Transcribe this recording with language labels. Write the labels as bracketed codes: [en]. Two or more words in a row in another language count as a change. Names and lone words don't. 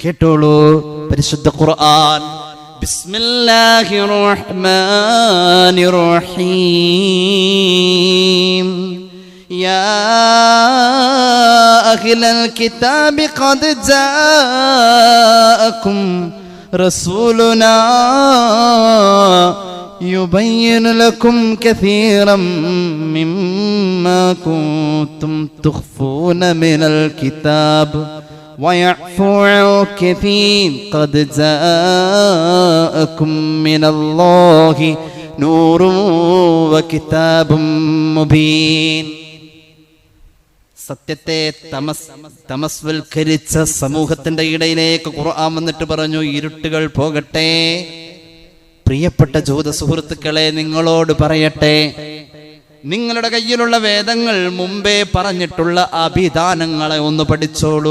[ml] കേട്ടോളൂ പരിശുദ്ധ ഖുർആൻ. [ar] بسم الله الرحمن الرحيم. يا أهل الكتاب قد جاءكم رسولنا يبين لكم كثيرا مما كنتم تخفون من الكتاب ويعفو عن كثير قد جاءكم من الله نور وكتاب مبين. [ml] സത്യത്തെ തമസ്വൽക്കരിച്ച സമൂഹത്തിന്റെ ഇടയിലേക്ക് ഖുർആൻ വന്നിട്ട് പറഞ്ഞു, ഇരുട്ടുകൾ പോകട്ടെ. പ്രിയപ്പെട്ട ജൂത സുഹൃത്തുക്കളെ, നിങ്ങളോട് പറയട്ടെ, നിങ്ങളുടെ കയ്യിലുള്ള വേദങ്ങൾ മുമ്പേ പറഞ്ഞിട്ടുള്ള അഭിധാനങ്ങളെ ഒന്ന് പഠിച്ചോളൂ.